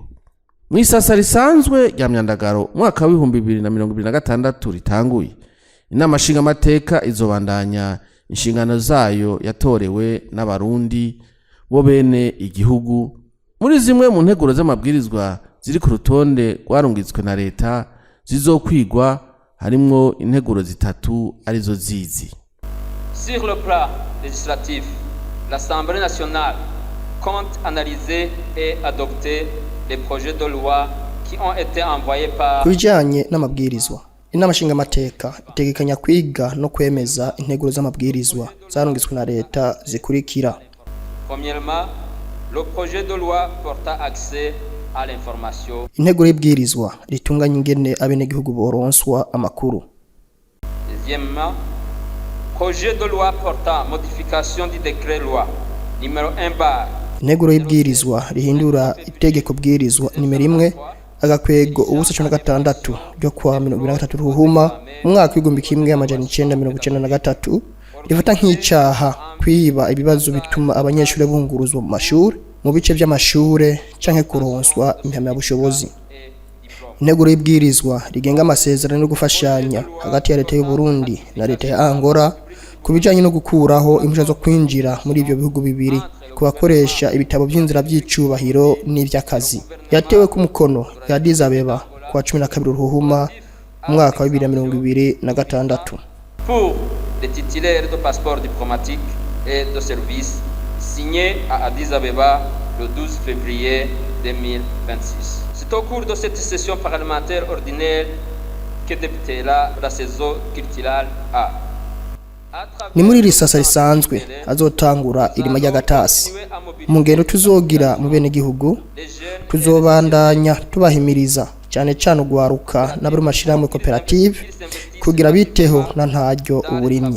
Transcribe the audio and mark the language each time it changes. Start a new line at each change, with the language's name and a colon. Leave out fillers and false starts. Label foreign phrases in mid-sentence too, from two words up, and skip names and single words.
Rundi: Mw'isasa risanzwe rya Myandagaro mwaka wa 2026 ritanguye, inama nshinga amateka izobandanya inshingano zayo yatorewe n'abarundi bo bene igihugu. Muri zimwe mu nteguro z'amabwirizwa ziri ku rutonde rwarungitswe na leta zizokwigwa harimwo integuro zitatu arizo zizi:
French: Sur le plan législatif, l'Assemblée nationale compte analyser et adopter les projets de loi qui ont été envoyés par
Rundi: Kubijanye n'amabwirizwa, inama nshinga amateka itegekanya kwiga no kwemeza integuro z'amabwirizwa zarungitswe na leta zikurikira:
French: Premièrement, le projet de loi portant accès à l'information.
Rundi: Integuro y'ibwirizwa ritunganya ingene abenegihugu boronswa amakuru.
French: Deuxièmement, projet de loi portant modification du décret loi numéro 1/.
Rundi: Integuro y'ibwirizwa rihindura itegeko bwirizwa nimero 1 agakwego ubusa 16 ryo kwa 2023 ruhuma umwaka w'1993 rifata nk'icaha kwiba ibibazo bituma abanyeshuri bunguruzwa mu mashuri mu bice by'amashure canke kuronswa impamyabushobozi. Integuro y'ibwirizwa rigenga amasezerano no gufashanya hagati ya leta y'u Burundi na leta ya Angola kubijanye no gukuraho impushya zo kwinjira muri ibyo bihugu bibiri kubakoresha ibitabo by'inzira by'icubahiro n'ivy'akazi. Yatewe ku mukono ya Addis Abeba kwa 12 ruhuma umwaka wa 2026.
French: Pour les titulaires de passeport diplomatique et de service signé à Addis Abeba le 12 février 2026. C'est au cours de cette session parlementaire ordinaire que débutera la saison culturelle A.
Rundi: Ni muri risasa risanzwe azotangura irima ry'agatasi. Mu ngendo tuzogira mu bene gihugu tuzobandanya tubahimiriza cyane cyane ugwaruka n'abari mashirahamwe koperative kugira biteho na ntaryo uburimyi.